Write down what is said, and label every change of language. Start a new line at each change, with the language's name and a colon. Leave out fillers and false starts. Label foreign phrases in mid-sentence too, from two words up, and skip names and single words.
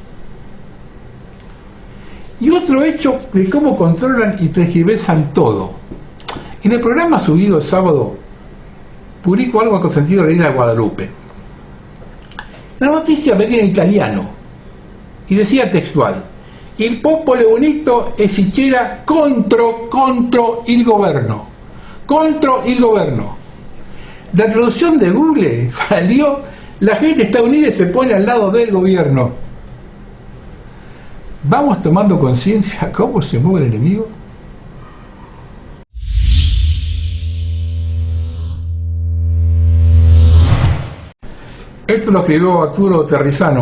Spanish: Y otro hecho de cómo controlan y tergiversan todo. En el programa subido el sábado, publico algo con sentido de la isla de Guadalupe. La noticia venía en italiano y decía textual:
Italian: il popolo unito esichera contro il governo. Contro il governo.
Spanish: La traducción de Google salió: la gente está unida y se pone al lado del gobierno. ¿Vamos tomando conciencia cómo se mueve el enemigo? Esto lo escribió Arturo Terrizano.